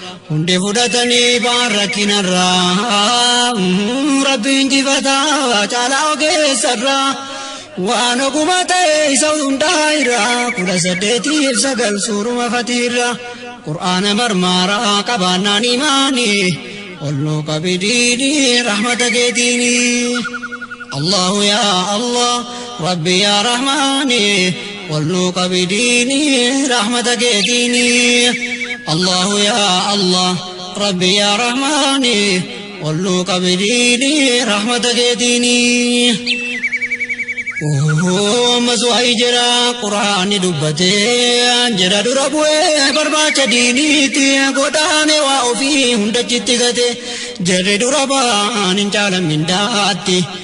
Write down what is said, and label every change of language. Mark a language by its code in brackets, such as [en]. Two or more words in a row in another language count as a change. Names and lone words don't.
[om] Hundi fudhatanii baan rakkinarraa, Rabbi injifataa caalaa ogeessarraa, waan oguma ta'e isa hundaa irraa, kudha saddeetiif sagal suuruma fatiirraa, Qur'aana marmaaraa qabaannaan imaanii, ol nuu qabi diinii rahmata keetiinii. [ar] الله يا الله، ربي يا رحماني، [om] ol nu qabi diini rahmata keetiini. [ar] الله يا الله، ربي يا رحماني، [om] ol nu qabi diini rahmata keetiini. Ammas waa'ee jira Qur'aanni dubbate, jira dura bu'ee barbaacha diiniiti, godaane waa ofii hunda chitti gate, jarri dura ba'an hin caalan mindaatti.